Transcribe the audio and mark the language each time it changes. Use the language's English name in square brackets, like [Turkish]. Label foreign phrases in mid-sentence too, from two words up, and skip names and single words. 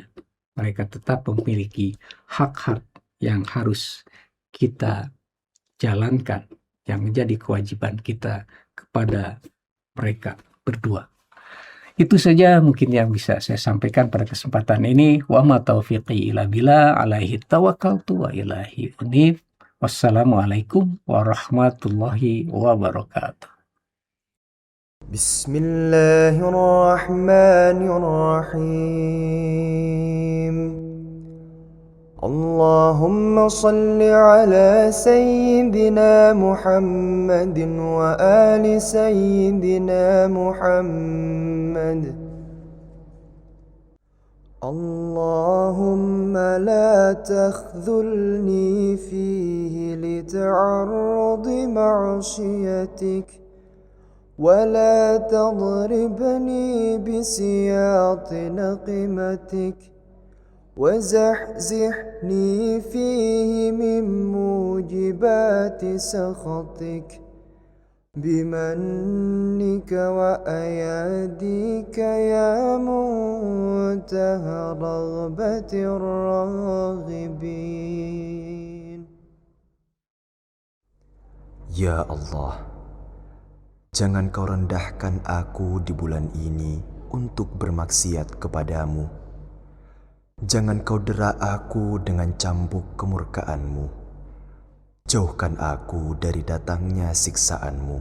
[Indonesian] Mereka tetap memiliki hak-hak yang harus kita jalankan, yang menjadi kewajiban kita kepada mereka berdua. Itu saja mungkin yang bisa saya sampaikan pada kesempatan ini. [Arabic] وما توفيقي إلا بالله، عليه توكلت وإليه أنيب. والسلام عليكم ورحمة الله وبركاته. بسم الله الرحمن الرحيم. اللهم صل على سيدنا محمد وآل سيدنا محمد. اللهم لا تخذلني فيه لتعرض معاصيك، ولا تضربني بسياط نقمتك, وزحزحني فيه من موجبات سخطك بمنك وأياديك يا منتهى رغبة الراغبين. يا الله, [Indonesian] jangan kau rendahkan aku di bulan ini untuk bermaksiat kepadamu. Jangan kau dera aku dengan cambuk kemurkaanmu. Jauhkan aku dari datangnya siksaanmu.